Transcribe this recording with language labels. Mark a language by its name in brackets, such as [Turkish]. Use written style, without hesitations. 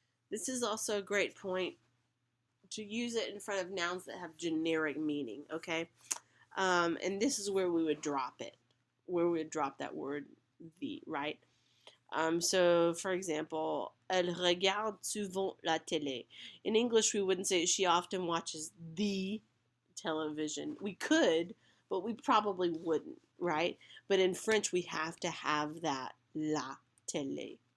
[English] This is also a great point to use it in front of nouns that have generic meaning, okay? And this is where we would drop it, where we would drop that word the, right? So, for example, [French] elle regarde souvent la télé. [English] In English, we wouldn't say she often watches the television. We could, but we probably wouldn't, right? But in French, we have to have that la télé.